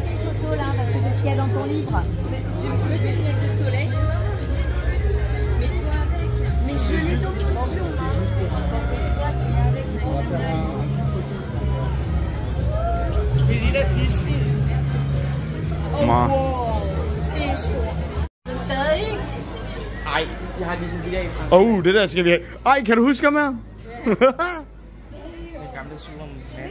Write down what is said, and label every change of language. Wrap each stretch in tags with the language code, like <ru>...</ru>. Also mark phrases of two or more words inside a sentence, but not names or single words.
<fr>tes photos là, parce que c'est ce qu'il y a dans ton livre. C'est plus des lunettes de soleil. Mets-toi avec. Mais je l'ai dans mon livre. Toi, tu es avec.</fr> <da>Det er det der Disney. Wow, det er stort. Men stadig ikke. Ej, jeg har ligesom de der i Frankrig. Det der skal vi have. Ej, kan du huske ham her? Gamle Superman.</da>